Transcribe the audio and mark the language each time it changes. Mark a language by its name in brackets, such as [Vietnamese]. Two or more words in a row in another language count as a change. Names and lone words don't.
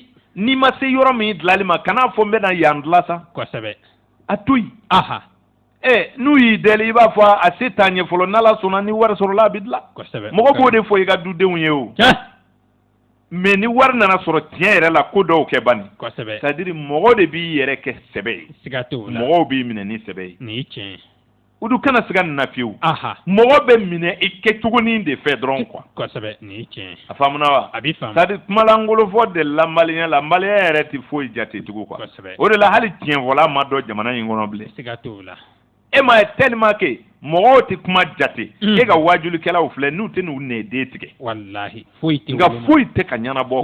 [Bambara] n'i ma se yɔrɔ min dilanli ma kan'a fɔ n bɛna yan dilan sa kosɛbɛ a to yen n'u y'i deli i b'a fɔ a se t'a ɲɛ fɔlɔ n'Ala sɔnna ni wari sɔrɔla a bɛ dilan mɔgɔ b'o de fɔ i ka dudenw ye o mais ni wari nana sɔrɔ tiɲɛ yɛrɛ la ko dɔw kɛ bani [French] c'est à dire [Bambara] mɔgɔ de b'i yɛrɛ kɛ sɛbɛ ye mɔgɔw b'i minɛ ni sɛbɛ ye ni tiɲɛ Udu kana siga nin na fiyewu mɔgɔ bɛ minɛ i kɛcogonin de fɛ dɔrɔn quoi kosɛbɛ ni tiɲɛ a faamuna wa a b'i faamu [French] c'est à dire [Bambara] kumalangolo fɔ de la maliyɛn yɛrɛ tɛ foyi jate tugun quoi o de la hali tiɲɛfɔla ma dɔn jamana in kɔnɔ bilen siga t'o la e ma ye [French] tellement que [Bambara] mɔgɔw tɛ kuma jate e ka wajulikɛlaw filɛ n'u tɛ n'u nɛden tigɛ wallahi foyi tɛ nka foyi tɛ ka ɲɛnabɔ